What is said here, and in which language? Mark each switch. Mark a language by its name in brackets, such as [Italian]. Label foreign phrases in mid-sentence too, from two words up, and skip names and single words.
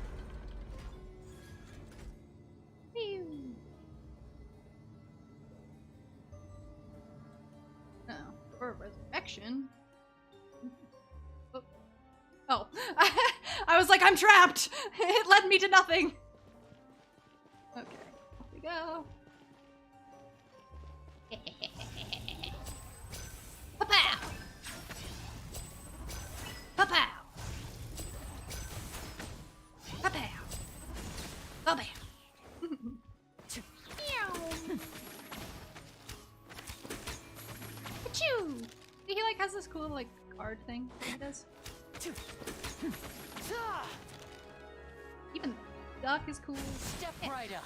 [English] Phew. Oh, for resurrection. Oh. I was like, I'm trapped! It led me to nothing! Okay, off we go. Pa-pow! Pa-pow! Pa-pow! Pa-pow! Achoo! He like has this cool like card thing that he does. Even duck is cool. Step right up.